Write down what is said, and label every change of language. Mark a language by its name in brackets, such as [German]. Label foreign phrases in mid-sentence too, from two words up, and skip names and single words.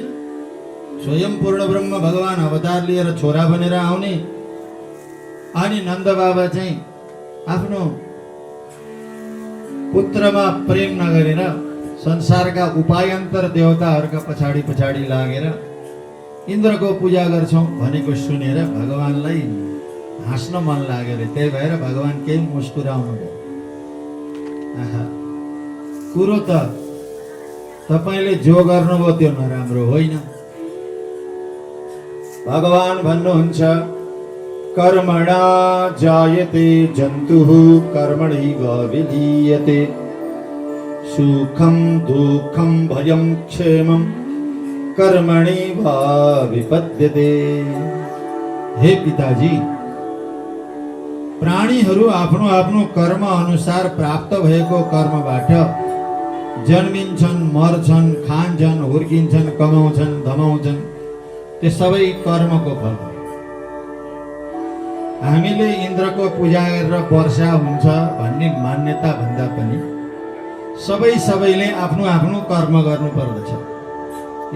[Nepali] स्वयं पूर्ण ब्रह्म भगवान अवतार लिएर छोरा बनेर आउने, अनि नन्द बाबा चाहिँ आफ्नो पुत्रमा प्रेम नगरेर संसारका उपायन्तर देवताहरूका पछाडि पछाडि लागेर इन्द्रको पूजा गर्छौँ भनेको सुनेर भगवानलाई हाँस्न मन लाग्यो रे। त्यही भएर भगवान केही मुस्कुराउनु भयो। आहा, कुरो त तपाईले जो गर्नुभयो त्यो नराम्रो होइन। भगवान भन्नुहुन्छ, [Sanskrit] कर्मणा जायते जन्तुः कर्मणैव विलीयते, सुखम दुःखम भयं क्षेमं कर्मणैव विपद्यते। [Nepali] हे पिताजी, प्राणीहरू आफ्नो आफ्नो कर्म अनुसार प्राप्त भएको कर्मबाट जन्मिन्छन्, मर्छन्, खान्छन्, हुर्किन्छन्, कमाउँछन्, धमाउँछन्। त्यो सबै कर्मको फल हो। हामीले इन्द्रको पूजा गरेर वर्षा हुन्छ भन्ने मान्यता भन्दा पनि सबैले आफ्नो आफ्नो कर्म गर्नु पर्दछ।